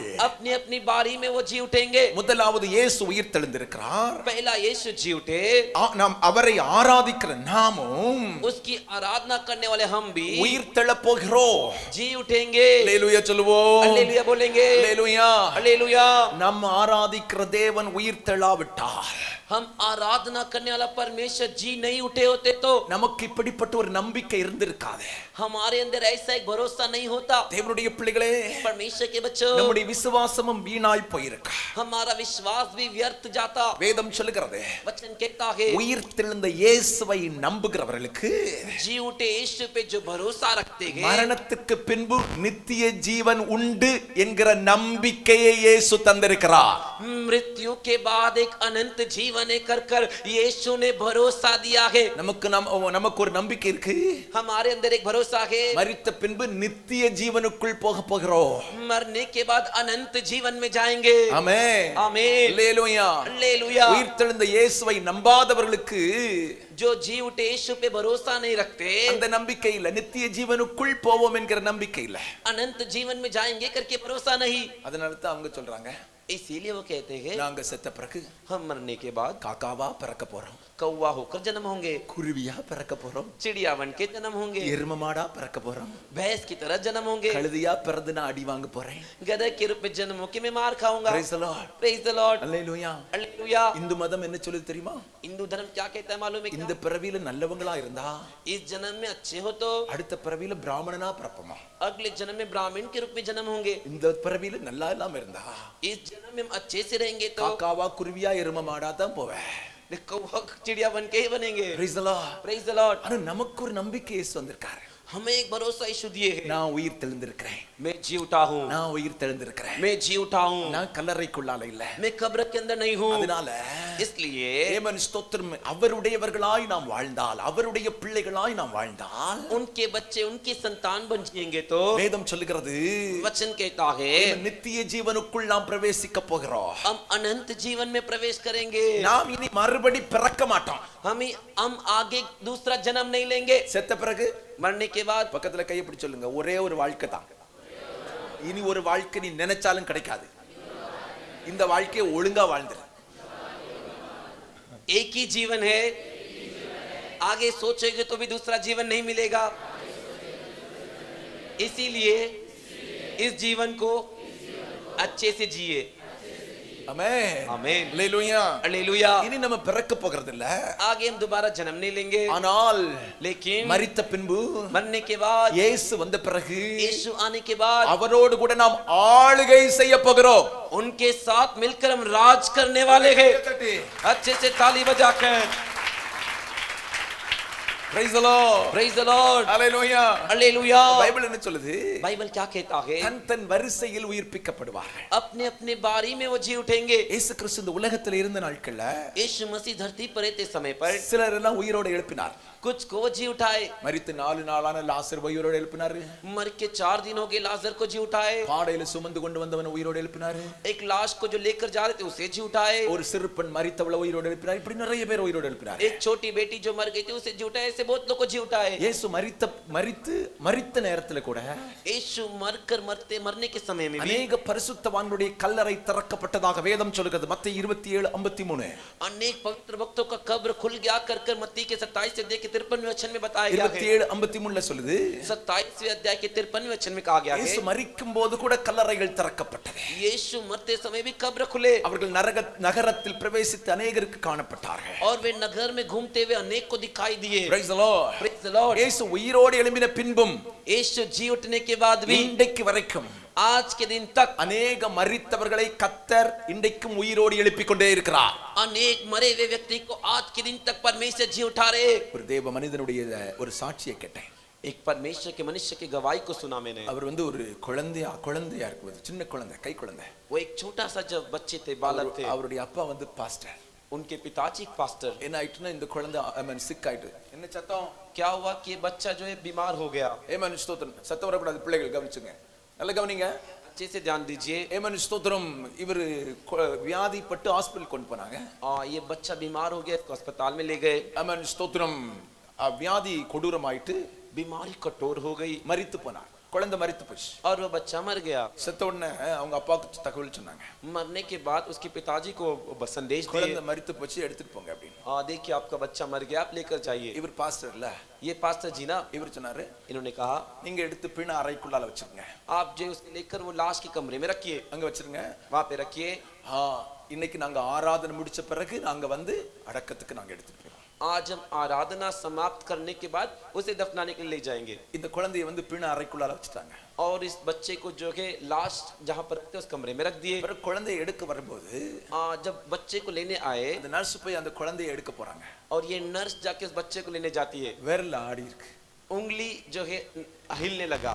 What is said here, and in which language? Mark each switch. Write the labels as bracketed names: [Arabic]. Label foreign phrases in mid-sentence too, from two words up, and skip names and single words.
[Hindi] अपनी अपनी बारी में वो जी उठेंगे. [Tamil] முதலாவது இயேசு உயிர் தெழுந்திருக்கிறார். [Hindi] पहला यीशु जी उठे, [Tamil] நாம் அவரை ஆராதிக்கிற நாமும் [Hindi] उसकी आराधना करने वाले हम भी [Tamil] உயிர் தெழப் போகிறோம். [Hindi] जी उठेंगे. [Tamil] அல்லேலூயா சொல்லுவோம். [Hindi] हालेलुया बोलेंगे. [Tamil] அல்லேலூயா. [Hindi] हालेलुया. [Tamil] நம்ம ஆராதிக்கிற தேவன் உயிர் தெழாவிட்டால், [Hindi] हम आराधना करने वाला परमेश्वर जी नहीं उठे होते तो [Tamil] நமக்கு இப்படிப்பட்ட ஒரு நம்பிக்கை இருந்திருக்காது. [Hindi] हमारे अंदर ऐसा एक भरोसा नहीं होता. [Tamil] தேவனுடைய பிள்ளைகளே, [Hindi] परमेश्वर के बच्चों, [Tamil] நம்முடைய விசுவாசமும் வீணாய் போயிருக்கு. [Hindi] हमारा विश्वास भी व्यर्थ जाता. [Tamil] வேதம் சொல்லுகிறது, [Hindi] वचन कहता है [Tamil] உயிர் தெழுந்த இயேசுவை நம்புகிறவர்களுக்கு [Hindi] जी उठे यीशु पे जो भरोसा रखते हैं, [Tamil] மரணத்துக்கு பின்பு நித்திய ஜீவன் உண்டு என்கிற நம்பிக்கையை இயேசு தந்திருக்கிறார். [Hindi] मृत्यु के बाद एक अनंत जीवन कर कर यीशु ने भरोसा दिया है. [Tamil] நமக்கு ஒரு நம்பிக்கை இருக்கு. [Hindi] हमारे अंदर एक भरोसा है, [Tamil] மரித்த பின்பு நித்திய ஜீவனுக்குள் போக போகிறோம். [Hindi] मरने के बाद अनंत जीवन में जाएंगे. [Tamil] ஆமென். [Hindi] आमीन. [Tamil] அல்லேலூயா. [Hindi] हालेलुया. [Tamil] உயிர் தெழுந்த இயேசுவை நம்பாதவர்களுக்கு [Hindi] जो जी उठे यीशु पे भरोसा नहीं रखते, [Tamil] அந்த நம்பிக்கை இல்ல. நித்திய ஜீவனுக்குள் போவோம் என்கிற நம்பிக்கை இல்ல. [Hindi] अनंत जीवन में जाएंगे करके भरोसा नहीं. [Tamil] அதனால தான் அவங்க சொல்றாங்க, [Hindi] इसीलिए वो कहते हैं [Tamil] நாங்க செத்த பிறகு [Hindi] हम मरने के बाद [Tamil] காக்காவா பிறக்க போறோம், [Hindi] कौवा होकर जन्म होंगे, [Tamil] குருவியா பிறக்க போறோம், [Hindi] चिड़िया बन के जन्म होंगे, [Tamil] எரும மாடா பிறக்க போறோம், [Hindi] भैंस की तरह जन्म होंगे, [Tamil] கழுதையா பிறந்து நான் अடி வாங்க போறேன். [Hindi] गधे के रूप में जन्म होके मैं मार खाऊंगा. [English] Praise the Lord. Praise the Lord. [Tamil] அல்லேலூயா. [Hindi] हालेलुया. [Tamil] இந்து மதம் என்ன சொல்லுது தெரியுமா? [Hindi] हिंदू धर्म क्या कहता है मालूम है [Tamil] இந்த [Hindi] क्या? [Tamil] பிறவியில நல்லவங்களா இருந்தா [Hindi] इस जन्म में अच्छे हो तो [Tamil] அடுத்த பிறவியில பிராமணனா பிறப்போமா. [Hindi] अगले जन्म में ब्राह्मण के रूप में जन्म होंगे. [Tamil] இந்த பிறவியில நல்லா இல்லாம இருந்தா [Hindi] इस जन्म में हम अच्छे से रहेंगे तो [Tamil] காக்காவா குருவியா எரும மாடா தான் போவேன். [Hindi] कौवा चिड़िया बन के ही बनेंगे. [English] Praise the Lord. Praise the Lord. [Tamil] ஆனா நமக்கு ஒரு நம்பிக்கை இயேசு வந்திருக்காரு. [Hindi] हमें एक भरोसा यीशु दिए है. [Tamil] நான் உயிர் தெழுந்திருக்கிறேன், [Hindi] मैं जी उठा हूँ, [Tamil] நான் உயிர் தெழுந்திருக்கிறேன், [Hindi] मैं जी उठा हूँ, [Tamil] நான் கல்லறைக்குள்ளால இல்ல. [Hindi] मैं कब्र के अंदर नहीं हूँ. [Tamil] அதனால [Hindi] इसलिए [Tamil] தேவன் ஸ்தோத்திரம், அவருடையவர்களாய் நாம் வாழ்ந்தால், அவருடைய பிள்ளைகளாய் நாம் வாழ்ந்தால், [Hindi] उनके बच्चे उनकी संतान बन जाएंगे तो [Tamil] வேதம் சொல்லுகிறது, [Hindi] वचन कहता है [Tamil] நித்திய ஜீவனுக்குள் நாம் பிரவேசிக்க போகிறோம். [Hindi] हम अनंत जीवन में प्रवेश करेंगे. [Tamil] நாம் இனி மறுபடி பிறக்க மாட்டோம். [Hindi] हम आगे दूसरा जन्म नहीं लेंगे. [Tamil] செத்த பிறகு [Hindi] मरने के बाद [Tamil] பக்கத்துல கையை பிடிச்சு சொல்லுங்க, ஒரே ஒரு வாழ்க்கை தான். இனி ஒரு வாழ்க்கை நீ நினைச்சாலும் கிடைக்காது. இந்த வாழ்க்கையை ஒழுங்கா வாழ்ந்துரு. [Hindi] एक ही जीवन है, आगे सोचोगे तो भी दूसरा जीवन नहीं मिलेगा. इसीलिए इस जीवन को अच्छे से जिए. [Tamil] ஆமென். [Hindi] आमीन. [Tamil] அல்லேலூயா. [Hindi] हालेलुया. [Tamil] இனி நம்ம பிறக்க போகிறது இல்ல. [Hindi] आगे हम दोबारा जन्म नहीं लेंगे. [Tamil] ஆனால் [Hindi] लेकिन [Tamil] மரித்த பின்பு [Hindi] मरने के बाद, [Tamil] இயேசு வந்த பிறகு [Hindi] यीशु आने के बाद [Tamil] அவரோடு கூட நாம் ஆளுகை செய்ய போகிறோம். [Hindi] उनके साथ मिलकर हम राज करने वाले हैं. अच्छे से ताली बजाकर. [English] Praise the Lord. Praise the Lord. Hallelujah. [Hindi] हालेलुया. [Tamil] பைபிள் என்ன சொல்லுது? [Hindi] बाइबल क्या कहता है? [Tamil] தன் வரிசையில் உயிர்ப்பிக்கப்படுவார்கள். [Hindi] अपने अपने बारी में वो जी उठेंगे. [Tamil] இயேசு கிறிஸ்து இந்த உலகத்தில் இருந்த நாட்கள்ல [Hindi] यीशु मसीह धरती पर रहते समय पर [Tamil] சிலர் எல்லாம் உயிரோடு எழுப்பினார். [Hindi] कुछ को जी उठाए. [Tamil] மரித்து 4 நாளான லாசர் உயிரோடு எழுப்பினாரு. [Hindi] मर के 4 दिन हो गए लाजर को जी उठाए. [Tamil] பாடையில சுமந்து கொண்டு வந்தவன் உயிரோடு எழுப்பினாரு. [Hindi] एक लाश को जो लेकर जा रहे थे उसे जी उठाए. [Tamil] ஒரு சிறு பெண் மரித்தவளை உயிரோடு எழுப்பினார். இப்படி நிறைய பேர் உயிரோடு எழுப்பினார். [Hindi] एक छोटी बेटी जो मर गई थी उसे जी उठाए. ऐसे बहुत लोग को जी उठाए. [Tamil] இயேசு மரித்த நேரத்துல கூட [Hindi] यीशु मरने के समय में भी [Tamil] अनेक பரிசுத்தவான்களுடைய கல்லறை திறக்கப்பட்டதாக வேதம் சொல்கிறது. மத்தேயு 27:53. [Hindi] अनेक पवित्र भक्तों का कब्र खुल गया कर मत्ती के 27 अध्याय के 53वें वचन में बताया गया है. [Tamil] 27:53 சொல்லுது. [Hindi] 27वें अध्याय के 53वें वचन में कहा गया है. [Tamil] இயேசு மரிக்கும் போது கூட கல்லறைகள் திறக்கப்பட்டது. [Hindi] यीशु मरते समय भी कब्र खुले. [Tamil] அவர்கள் நகரத்தில் பிரவேசித்து अनेகருக்கு காணப்பட்டார்கள். [Hindi] और वे नगर में घूमते हुए अनेक को दिखाई दिए. [English] Praise the Lord. Praise the Lord. [Tamil] இயேசு உயிரோடு எழும்பின பின்பும் [Hindi] यीशु जी उठने के बाद भी [Tamil] இன்றைக்கு வரைக்கும் [Hindi] आज के दिन तक [Tamil] अनेक மரித்தவர்களை கர்த்தர் இன்றைக்கும் உயிரோடு எழுப்பிக் கொண்டே இருக்கிறார். [Hindi] अनेक मरे हुए व्यक्ति को आज के दिन तक परमेश्वर जी उठा रहे. [Tamil] ஒரு தேவ மனிதனுடைய ஒரு சாட்சியை கேட்டேன். [Hindi] एक परमेश्वर के मनुष्य की गवाही को सुना मैंने. [Tamil] அவர் ஒரு குழந்தையா இருக்கும்போது, சின்ன குழந்தை, கை குழந்தை, [Hindi] वो एक छोटा सा जब बच्चे थे, बालक थे, [Tamil] அவருடைய அப்பா பாஸ்டர். [Hindi] उनके पिताजी पास्टर. [Tamil] என்ன ஆயிட்டுனா இந்த குழந்தை சிக் ஆயிட்டு, என்ன சத்தம், [Hindi] क्या हुआ कि बच्चा जो है बीमार हो गया. [Tamil] ஸ்தோத்திரம், சத்தம் வரக்கூடாது, பிள்ளைகள் கவனிச்சுங்க, நல்ல கவனிங்க. [Hindi] अच्छे से ध्यान दीजिए। [Tamil] ஏமன் ஸ்தோத்திரம். இவர் வியாதிப்பட்டு ஹாஸ்பிடல் கொண்டு போனாங்க. [Hindi] ये बच्चा बीमार हो गया, इसको अस्पताल में ले गए। [Tamil] ஏமன் ஸ்தோத்திரம். வியாதி கொடூரமாயிட்டு [Hindi] बीमारी कठोर हो गई, [Tamil] மரித்து போனார். குழந்தை மரித்து போச்சு. [Hindi] और वो बच्चा मर गया। [Tamil] செத்த உடனே அவங்க அப்பாவுக்கு தகவல் சொன்னாங்க. [Hindi] मरने के बाद उसके पिताजी को संदेश दिए, [Tamil] குழந்தை மரித்து போச்சு, எடுத்துட்டு போங்க அப்படின்னு. [Hindi] देखिए आपका बच्चा मर गया, आप लेकर जाइए। [Tamil] இவர் பாஸ்டர் இல்ல, [Hindi] ये पास्टर जी ना, [Tamil] இவர் சொன்னாரு, [Hindi] इन्होंने कहा [Tamil] நீங்க எடுத்து பிண அறைக்குள்ளால வச்சிருங்க. [Hindi] आप जो उसे लेकर वो लाश के कमरे में रखिए, [Tamil] அங்க வச்சிருங்க, [Hindi] वहां पे रखिए। [Tamil] இன்னைக்கு நாங்க ஆராதனை முடிச்ச பிறகு நாங்க வந்து அடக்கத்துக்கு நாங்க எடுத்துட்டு போறோம். [Hindi] आज हम आराधना समाप्त करने के बाद उसे दफनाने के लिए ले जाएंगे। [Tamil] இந்த குழந்தையை வந்து பிண அறைக்குள்ளால வச்சிட்டாங்க. [Hindi] और इस बच्चे को जो है लाश जहां पर रखते उस कमरे में रख दिए। [Tamil] பிறகு குழந்தையை எடுக்க வரும்போது [Hindi] जब बच्चे को लेने आए, [Tamil] அந்த நர்ஸ் போய் அந்த குழந்தையை எடுக்க போறாங்க. [Hindi] और ये नर्स जाके उस बच्चे को लेने जाती है, [Tamil] விரல் ஆடி இருக்கு, [Hindi] उंगली जो है हिलने लगा।